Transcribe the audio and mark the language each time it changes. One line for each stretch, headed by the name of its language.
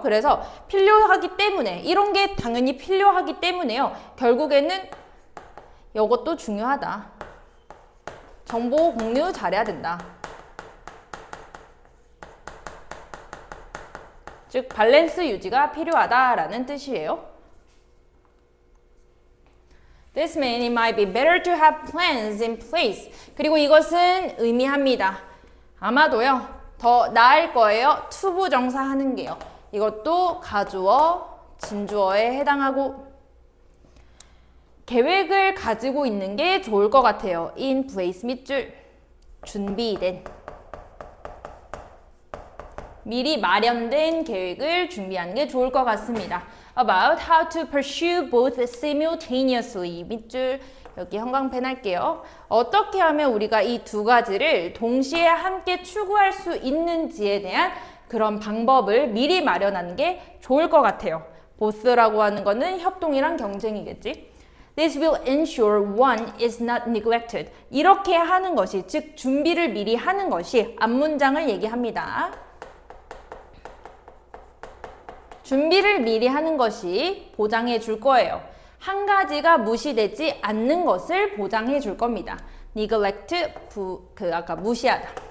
Korean: 그래서 필요하기 때문에 이런 게 당연히 필요하기 때문에요. 결국에는 이것도 중요하다. 정보 공유 잘해야 된다. 즉 밸런스 유지가 필요하다라는 뜻이에요.
English: This means it might be better to have plans in place.
Korean: 그리고 이것은 의미합니다. 아마도요, 더 나을 거예요. 투부정사 하는 게요. 이것도 가주어, 진주어에 해당하고 계획을 가지고 있는 게 좋을 것 같아요. in place 밑줄 준비된 미리 마련된 계획을 준비하는 게 좋을 것 같습니다.
English: About how to pursue both simultaneously
Korean: 밑줄 여기 형광펜 할게요. 어떻게 하면 우리가 이 두 가지를 동시에 함께 추구할 수 있는지에 대한 그런 방법을 미리 마련하는 게 좋을 것 같아요. both라고 하는 거는 협동이랑 경쟁이겠지.
English: This will ensure one is not neglected.
Korean: 이렇게 하는 것이, 즉 준비를 미리 하는 것이 앞문장을 얘기합니다. 준비를 미리 하는 것이 보장해 줄 거예요. 한 가지가 무시되지 않는 것을 보장해 줄 겁니다. neglect, 아까 무시하다.